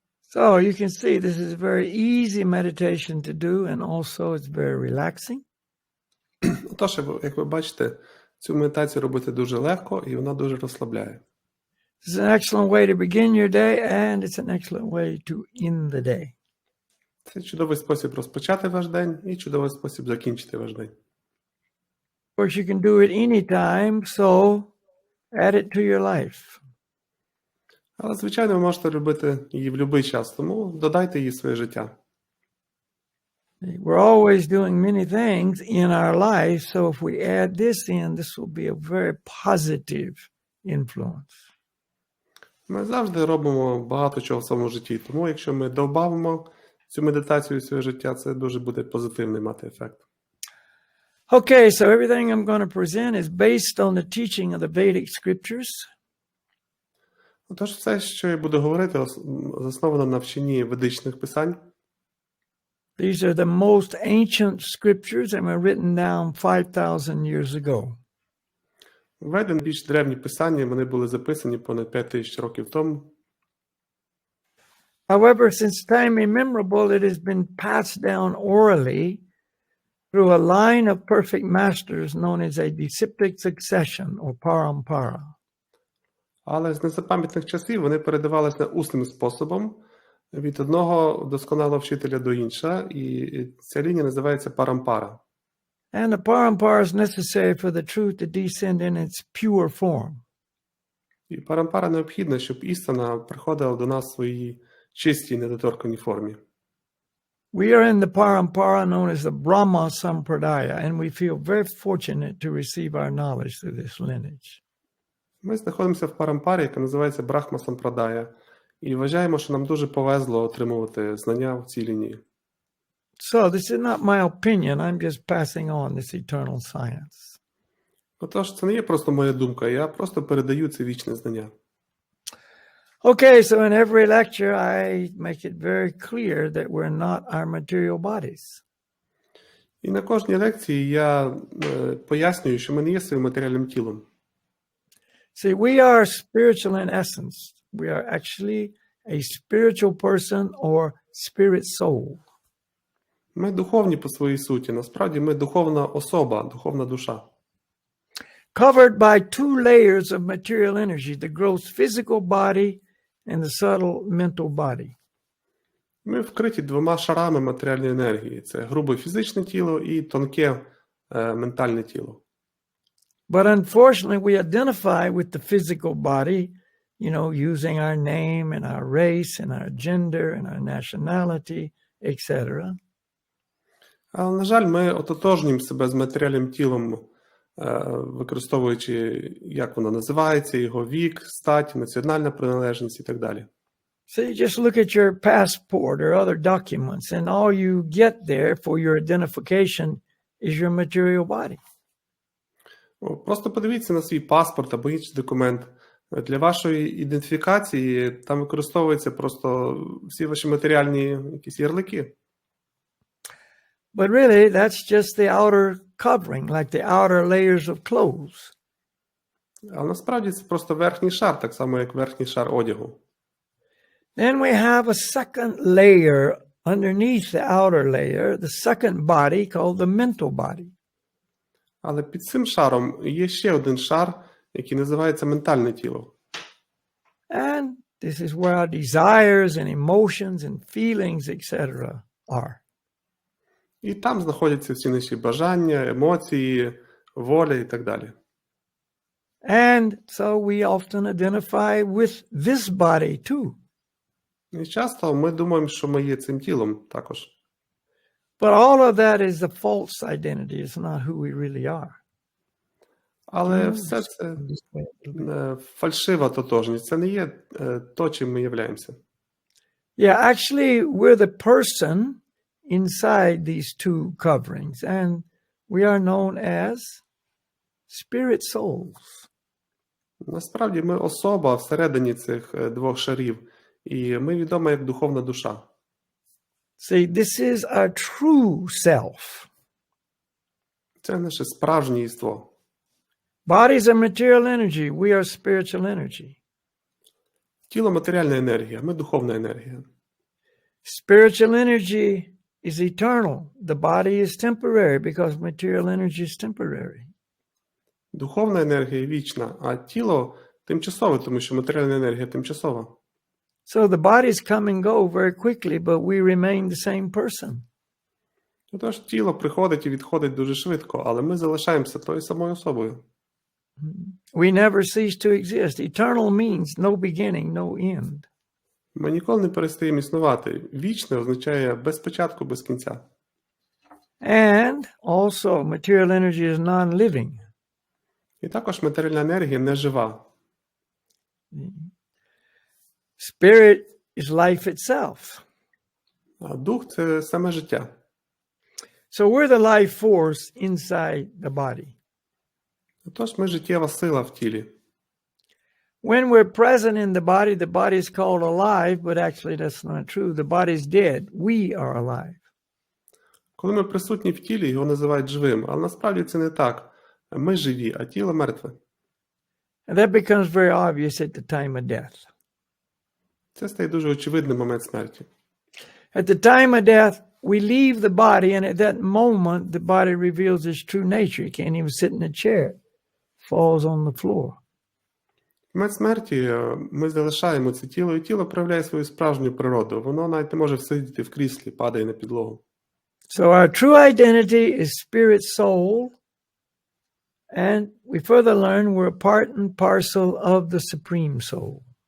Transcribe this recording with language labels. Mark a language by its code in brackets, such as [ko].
[en] So you can see this is a very easy meditation to do, and also it's very relaxing. [uk] Тож, як ви бачите, цю медитацію робити дуже легко, і вона дуже розслабляє. [en] It's an excellent way to begin your day, and it's an excellent way to end the day. [uk] Це чудовий спосіб розпочати ваш день і чудовий спосіб закінчити ваш день. [en] Of course, you can do it anytime, so add it to your life. [uk] Але, звичайно, ви можете робити її в будь-який час, тому додайте її в своє життя. [en] We're always doing many things in our life, so if we add this in, this will be a very positive influence. [uk] Ми завжди робимо багато чого в своєму житті, тому якщо ми додамо цю медитацію в своє життя, це дуже буде позитивний мати ефект. [en] Okay, so everything I'm going to present is based on the teaching of the Vedic scriptures. [uk] Отож, все, що я буду говорити, засновано на вченні ведичних писань. [en] These are the most ancient scriptures and were written down 5,000 years ago. [uk] Веден більш древні писання, вони були записані понад 5000 років тому. [en] However, since time immemorable, it has been passed down orally through a line of perfect masters known as a disciplic succession or parampara. [uk] Але з незапам'ятних часів вони передавалися усним способом від одного досконалого вчителя до іншого, і ця лінія називається парампара. [en] And the parampara is necessary for the truth to descend in its pure form. [uk] І парампара необхідна, щоб істина приходила до нас в своїй чистій, недоторканій формі. [en] We are in the parampara known as the Brahma Sampradaya, and we feel very fortunate to receive our knowledge through this lineage. [uk] Ми знаходимося в парампарі, яка називається Брахма Сампрадая, і вважаємо, що нам дуже повезло отримувати знання в цій лінії. [en] So this is not my opinion, I'm just passing on this eternal science. [uk] Отож, це не є просто моя думка, я просто передаю це вічне знання. [en] Okay, so in every lecture I make it very clear that we're not our material bodies. [uk] І на кожній лекції я пояснюю, що ми не є своїм матеріальним тілом. [en] See, we are spiritual in essence. We are actually a spiritual person or spirit soul. [uk] Ми духовні по своїй суті. Насправді ми духовна особа, духовна душа. [en] Covered by 2 layers of material energy, the gross physical body and the subtle mental body. [uk] Ми вкриті 2 шарами матеріальної енергії. Це грубе фізичне тіло і тонке ментальне тіло. [en] But unfortunately, we identify with the physical body, using our name and our race and our gender and our nationality, etc. [uk] Але, на жаль, ми ототожнюємо себе з матеріальним тілом, використовуючи, як воно називається, його вік, стать, національна приналежність і так далі. [en] So you just look at your passport or other documents, and all you get there for your identification is your material body. [uk] Просто подивіться на свій паспорт або інший документ. Для вашої ідентифікації там використовуються просто всі ваші матеріальні якісь ярлики. [en] But really, that's just the outer covering, like the outer layers of clothes. [uk] Але насправді це просто верхній шар, так само як верхній шар одягу. [en] Then we have a second layer underneath the outer layer, the second body called the mental body. [uk] Але під цим шаром є ще один шар, який називається ментальне тіло. [en] And this is where our desires and emotions and feelings, etc. are. [uk] І там знаходяться всі наші бажання, емоції, воля і так далі. [en] And so we often identify with this body too. [uk] І часто ми думаємо, що ми є цим тілом також. [en] But all of that is a false identity. It's not who we really are. [uk] Але все це фальшива тотожність. Це не є то, чим ми являємося. [en] Yeah, actually, we're the person inside these two coverings, and we are known as spirit souls. [uk] Насправді ми особа всередині цих двох шарів, і ми відомі як духовна душа. [en] See, this is our true self. [uk] Це наше справжнє єство. [en] Bodies are material energy. We are spiritual energy. [uk] Тіло – матеріальна енергія, ми – духовна енергія. [en] Spiritual energy is eternal. The body is temporary because material energy is temporary. [uk] Духовна енергія вічна, а тіло тимчасове, тому що матеріальна енергія тимчасова. [en] So the bodies come and go very quickly, but we remain the same person. [uk] Тож тіло приходить і відходить дуже швидко, але ми залишаємося тою самою особою. [en] We never cease to exist. Eternal means no beginning, no end. [uk] Ми ніколи не перестаємо існувати. Вічне означає без початку, без кінця. [en] And also material energy is non-living. [uk] І також матеріальна енергія не жива. [en] Spirit is life itself. [uk] А дух – це саме життя. [en] So we're the life force inside the body. [uk] Тож ми життєва сила в тілі. [en] When we're present in the body is called alive, but actually that's not true. The body's dead. We are alive. [uk] Коли ми присутні в тілі, його називають живим, але насправді це не так. Ми живі, а тіло мертве. [en] And that becomes very obvious at the time of death. [uk] Це стає дуже очевидним в момент смерті. [en] At the time of death, we leave the body, and at that moment, the body reveals its true nature. You can't even sit in a chair. It falls on the floor. [uk] В момент смерті ми залишаємо це тіло, і тіло проявляє свою справжню природу. Воно навіть не може сидіти в кріслі, падає на підлогу. [en] So our true identity is spirit soul, and we further learn we're a part and parcel of the supreme soul.